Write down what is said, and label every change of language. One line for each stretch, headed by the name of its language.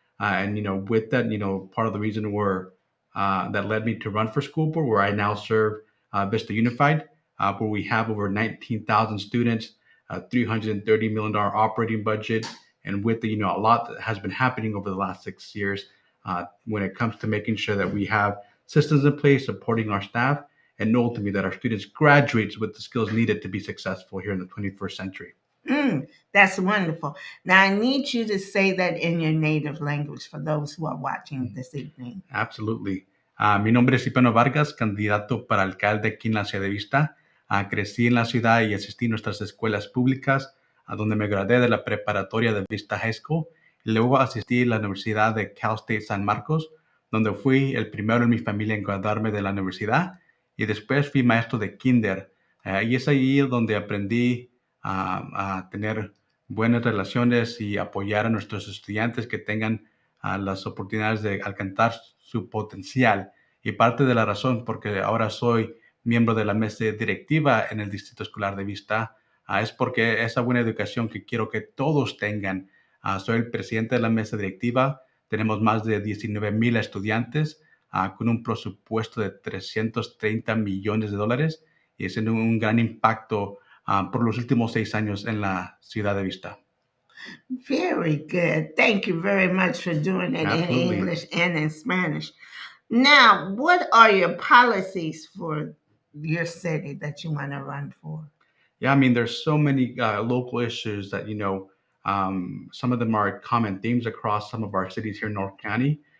English: And, with that, part of the reason that led me to run for school board, where I now serve Vista Unified, where we have over 19,000 students, $330 million operating budget, and with the a lot that has been happening over the last 6 years when it comes to making sure that we have systems in place supporting our staff, and ultimately that our students graduates with the skills needed to be successful here in the 21st century. that's wonderful. Now, I need you to say that in your native language for those who are watching this evening. Absolutely.
Spanish: Mi nombre es Cipriano Vargas, candidato para alcalde aquí en la ciudad de Vista. Crecí en la ciudad y asistí a nuestras escuelas públicas, a donde me gradué de la preparatoria de Vista High School. Y luego asistí a la Universidad de Cal State San Marcos, donde fui el primero en mi familia en graduarme de la universidad. Y después fui maestro de kinder. Y es ahí donde aprendí a tener buenas relaciones y apoyar a nuestros estudiantes que tengan las oportunidades de alcanzar su potencial. Y parte de la razón porque ahora soy miembro de la mesa directiva en el Distrito Escolar de Vista es porque esa buena educación que quiero que todos tengan. Soy el presidente de la mesa directiva. Tenemos más de 19,000 estudiantes con un presupuesto de $330 millones y es un gran impacto por los últimos 6 años en la ciudad de Vista.
English: Very good. Thank you very much for doing it in Absolutely. English and in Spanish. Now, what are your policies for your city that you want to run for? Yeah, I mean, there's so many local issues that, some of them are common themes across some of our cities here in North County.